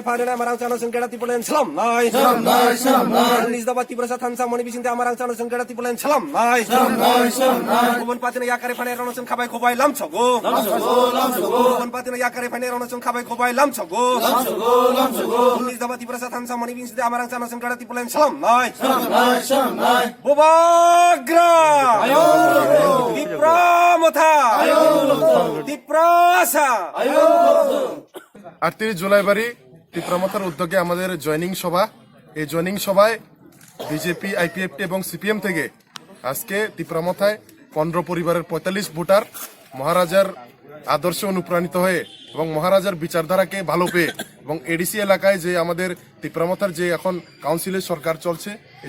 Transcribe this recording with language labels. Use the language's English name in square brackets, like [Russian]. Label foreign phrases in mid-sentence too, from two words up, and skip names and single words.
[Kok Borok] paranai marang chana sengketa tirupan salam noi Nisdawati Prasad Hansa Moni Bisinte amarang chana sengketa tirupan salam noi Ubun patina yakare fainaron khabai khobai lamsogo Ubun patina yakare fainaron khabai khobai lamsogo Nisdawati Prasad Hansa Moni Bisinte amarang chana sengketa tirupan salam noi Buagra Dipramotha Diprasa [Bangla] 38 জুলাই বাড়ি তীব্রমথার উদ্যোগে আমাদের জয়েনিং সভা এই জয়েনিং সভায় বিজেপি আইপিএফটি এবং সিপিএম থেকে আজকে তীব্রমথায় 15 পরিবারের 45 ভোটার মহারাজার আদর্শে অনুপ্রাণিত হয়ে এবং মহারাজার বিচারধারাকে ভালো পেয়ে এবং এডিসি এলাকায় যে আমাদের তীব্রমথার যে এখন কাউন্সিলের সরকার চলছে এই